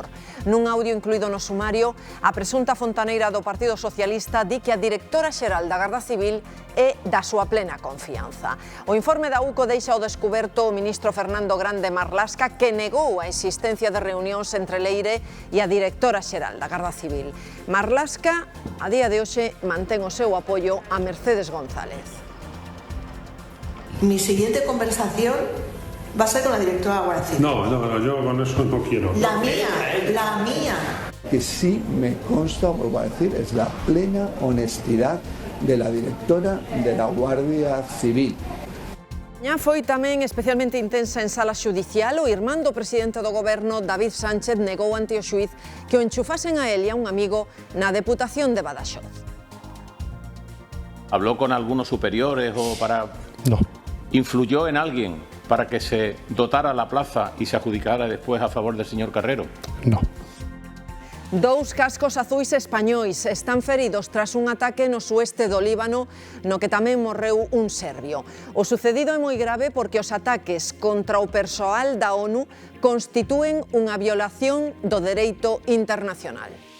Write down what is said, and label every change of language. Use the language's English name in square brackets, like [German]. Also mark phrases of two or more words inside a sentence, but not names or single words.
[Galician] Nun audio incluído no sumario, a presunta fontaneira do Partido Socialista di que a directora xeral da Garda Civil é da súa plena confianza. O informe da UCO deixa ao descuberto o ministro Fernando Grande Marlaska, que negou a existencia de reunións entre Leire e a directora xeral da Garda Civil. Marlaska, a día de hoxe, mantén o seu apoio a Mercedes González. [Spanish] Mi siguiente conversación va a ser con la directora de la Guardia Civil. No, yo con eso no quiero. La mía. Que sí me consta, vuelvo a decir, es la plena honestidad de la directora de la Guardia Civil. [Galician] Foi tamén especialmente intensa en sala xudicial. O irmán do presidente do goberno, David Sánchez, negou ante o xuíz que o enchufasen a él e a un amigo na Deputación de Badaxoz. [Spanish] ¿Habló con algunos superiores o para...? No. ¿Influyó en alguien para que se dotara la plaza y se adjudicara después a favor del señor Carrero? No. [Galician] Dous cascos azuis españois están feridos tras un ataque no sueste do Líbano, no que tamén morreu un serbio. O sucedido é moi grave porque os ataques contra o persoal da ONU constitúen unha violación do dereito internacional.